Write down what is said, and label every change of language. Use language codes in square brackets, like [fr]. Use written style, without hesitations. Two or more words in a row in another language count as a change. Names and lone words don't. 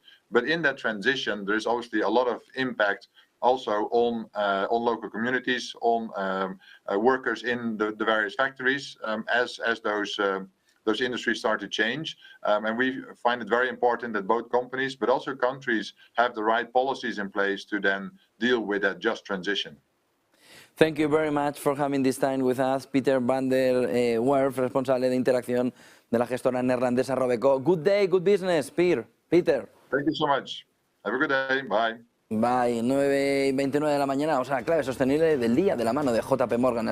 [en] But in that transition, there is obviously a lot of impact also on local communities, on workers in the various factories, as those industries start to change. And we find it very important that both companies, but also countries, have the right policies in place to then deal with that just transition. Thank you very much for having this time with us, Peter van der Werf, [es] responsable de interacción de la gestora neerlandesa Robeco. [en] Good day, good business, Peter. Thank you so much. Have a good day. Bye. Bye. [es] 9:29 de la mañana, o sea, clave sostenible del día, de la mano de JP Morgan.